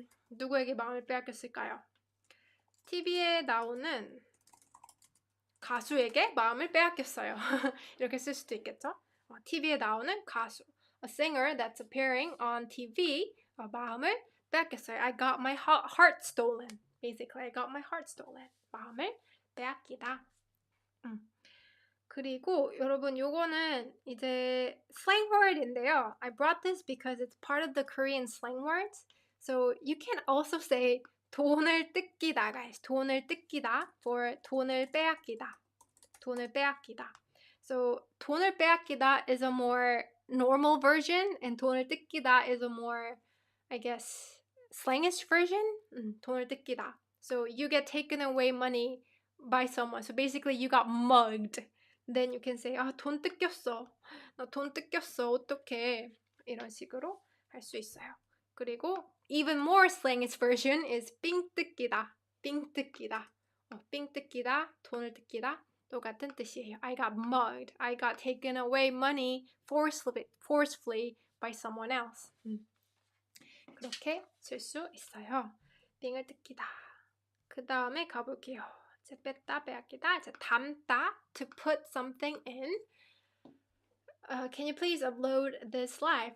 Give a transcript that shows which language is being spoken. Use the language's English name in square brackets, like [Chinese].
[Korean] 누구에게 마음을 빼앗겼을까요? TV에 나오는 가수에게 마음을 빼앗겼어요. 이렇게 쓸 수도 있겠죠? TV에 나오는 가수. [English] A singer that's appearing on TV. [Korean] 마음을 빼앗겼어요. [English] I got my heart stolen. Basically, I got my heart stolen. 마음을 빼앗기다. [Korean] 그리고 여러분 요거는 이제 slang word인데요. [English] I brought this because it's part of the Korean slang words. So you can also say 돈을 뜯기다, guys. [Korean] 돈을 뜯기다 for 돈을 빼앗기다. 돈을 빼앗기다. [English] So 돈을 빼앗기다 is a more normal version and 돈을 뜯기다 is a more, I guess, slangish version. [Korean] 돈을 뜯기다. [English] So you get taken away money by someone. So basically you got mugged. Then you can say, [Korean] 돈 뜯겼어. 나 돈 뜯겼어. 어떡해. 이런 식으로 할 수 있어요. [English] 그리고 even more slangish version is 삥 뜯기다. [Korean] 삥 뜯기다. 삥 뜯기다, 돈을 뜯기다 똑같은 뜻이에요. [English] I got mugged. I got taken away money forcefully by someone else. [Korean] 그렇게 쓸 수 있어요. 삥을 뜯기다. 그 다음에 가볼게요. 이제 뺐다, 빼앗기다. 이제 담다, [English] to put something in. Can you please upload this live?